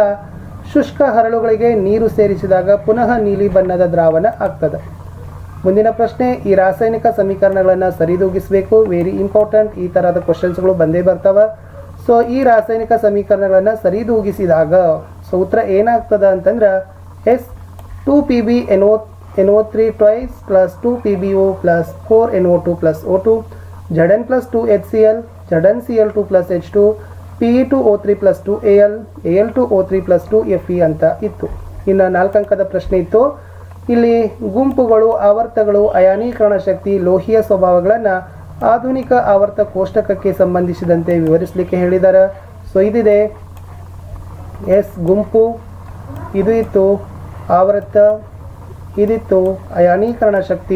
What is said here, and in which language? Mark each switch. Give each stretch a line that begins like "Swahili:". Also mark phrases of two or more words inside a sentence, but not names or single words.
Kannada: ಶುಷ್ಕ ಹರಳುಗಳಿಗೆ ನೀರು ಸೇರಿಸಿದಾಗ ಪುನಃ ನೀಲಿ ಬಣ್ಣದ ದ್ರಾವಣ ಆಗ್ತದೆ. ಮುಂದಿನ ಪ್ರಶ್ನೆ, ಈ ರಾಸಾಯನಿಕ ಸಮೀಕರಣಗಳನ್ನು ಸರಿದೂಗಿಸಬೇಕು.
English: very important,
Kannada: ಈ ಥರದ ಕ್ವಶನ್ಸ್ಗಳು ಬಂದೇ ಬರ್ತವೆ. ಸೊ ಈ ರಾಸಾಯನಿಕ ಸಮೀಕರಣಗಳನ್ನು ಸರಿದೂಗಿಸಿದಾಗ ಸೊ ಉತ್ತರ ಏನಾಗ್ತದೆ ಅಂತಂದ್ರೆ ಎಸ್
English: 2PbNO3 twice plus 2PbO plus 4NO2 plus O2 Zn plus 2HCl ZnCl2 plus H2 Pe2O3 plus 2Al Al2O3 plus 2Fe
Kannada: ಅಂತ ಇತ್ತು. ಇನ್ನು 4 ಅಂಕದ ಪ್ರಶ್ನೆ ಇತ್ತು. ಇಲ್ಲಿ ಗುಂಪುಗಳು, ಆವರ್ತಗಳು, ಅಯಾನೀಕರಣ ಶಕ್ತಿ, ಲೋಹೀಯ ಸ್ವಭಾವಗಳನ್ನು ಆಧುನಿಕ ಆವರ್ತ ಕೋಷ್ಟಕಕ್ಕೆ ಸಂಬಂಧಿಸಿದಂತೆ ವಿವರಿಸಲಿಕ್ಕೆ ಹೇಳಿದ್ದಾರೆ. ಸೊ ಇದಿದೆ ಎಸ್ ಗುಂಪು, ಇದು ಇತ್ತು ಆವರ್ತ, ಇದಿತ್ತು ಅಯಾನೀಕರಣ ಶಕ್ತಿ.